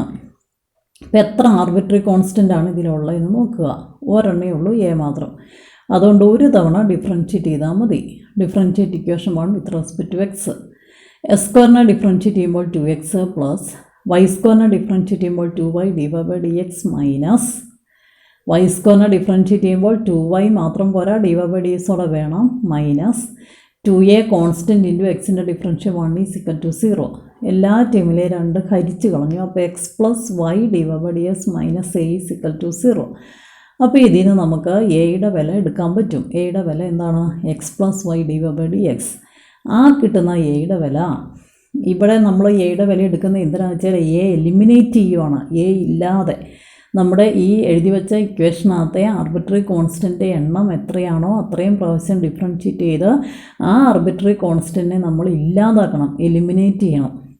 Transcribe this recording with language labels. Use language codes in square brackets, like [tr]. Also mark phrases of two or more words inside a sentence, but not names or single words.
[ml] ഇപ്പോൾ എത്ര [en] arbitrary constant [ml] ആണ് ഇതിലുള്ളതെന്ന് നോക്കുക. ഒരെണ്ണേ ഉള്ളൂ, എ മാത്രം. അതുകൊണ്ട് ഒരു തവണ ഡിഫറൻഷ്യേറ്റ് ചെയ്താൽ മതി. [en] differentiate equation 1 with respect to x. S squareിനെ [ml] ഡിഫറൻഷ്യേറ്റ് ചെയ്യുമ്പോൾ [en] 2x plus y squareിനെ [ml] ഡിഫറൻഷ്യേറ്റ് ചെയ്യുമ്പോൾ [en] 2y dydx minus y squareിനെ [ml] ഡിഫറൻഷ്യേറ്റ് ചെയ്യുമ്പോൾ 2y മാത്രം പോരാ, dydx ഓടെ വേണം, [en] minus 2a constant into xന്റെ differential 1 is equal to 0. [ml] എല്ലാ ടൈമിലെ 2 ഹരിച്ച് കളഞ്ഞു. അപ്പോൾ [en] x plus y dydx minus a is equal to 0. [ml] അപ്പോൾ ഇതിന് നമുക്ക് എയുടെ വില എടുക്കാൻ പറ്റും. എയുടെ വില എന്താണ്? [en] x plus y dydx. [ml] ആ കിട്ടുന്ന എയുടെ വില, ഇവിടെ നമ്മൾ എയുടെ വില എടുക്കുന്നത് എന്തിനാണെന്ന് വെച്ചാൽ എ എലിമിനേറ്റ് ചെയ്യുവാണ്. എ ഇല്ലാതെ നമ്മുടെ ഈ എഴുതി വെച്ച ഇക്വേഷനകത്തെ [en] arbitrary constant [ml] എണ്ണം എത്രയാണോ അത്രയും പ്രാവശ്യം ഡിഫറൻഷ്യേറ്റ് ചെയ്ത് ആ [en] arbitrary constantിനെ [ml] നമ്മൾ ഇല്ലാതാക്കണം, എലിമിനേറ്റ് ചെയ്യണം.